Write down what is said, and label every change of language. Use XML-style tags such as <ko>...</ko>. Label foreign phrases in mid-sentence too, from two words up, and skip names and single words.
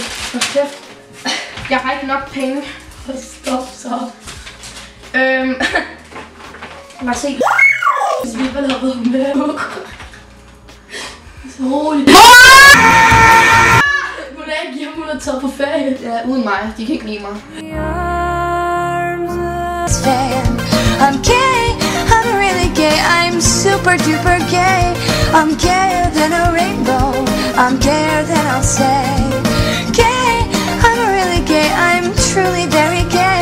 <da>Hold kæft. Jeg har ikke nok penge. Stop så. Lad os se. Hvis vi ikke har været med. Så roligt. Hun er ikke hjemme, hun er taget på ferie. Ja, uden mig. De kan ikke lide mig.</da> <en>I'm gay, I'm really gay, I'm super duper gay. I'm gayer than a rainbow, I'm gayer than I'll say. Gay, I'm really gay, I'm truly very gay.</en>